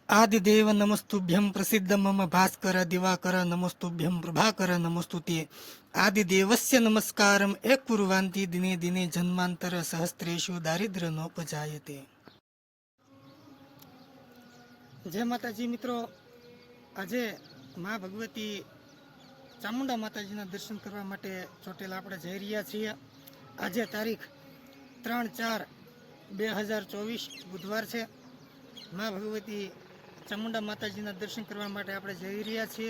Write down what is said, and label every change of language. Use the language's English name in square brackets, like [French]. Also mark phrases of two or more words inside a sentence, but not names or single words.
[Sanskrit] आदिदेव नमस्तुभ्यं प्रसिद्ध मम भास्कर दिवाकर नमस्तुभ्यं प्रभाकर नमस्तुते आदिदेवस्य नमस्कारम एक कुर्वन्ति दिने दिने जन्मांतर सहस्त्रेषु दारिद्र्य नोपजायते। [Hindi] जय माताजी मित्रों, [Gujarati] આજે મા ભગવતી ચામુંડા માતાજીના દર્શન કરવા માટે ચોટીલા આપણે જઈ રહ્યા છીએ। આજે તારીખ 3/4/2024 બુધવાર છે। મા ભગવતી ચામુંડા માતાજીના દર્શન કરવા માટે આપણે જઈ રહ્યા છીએ।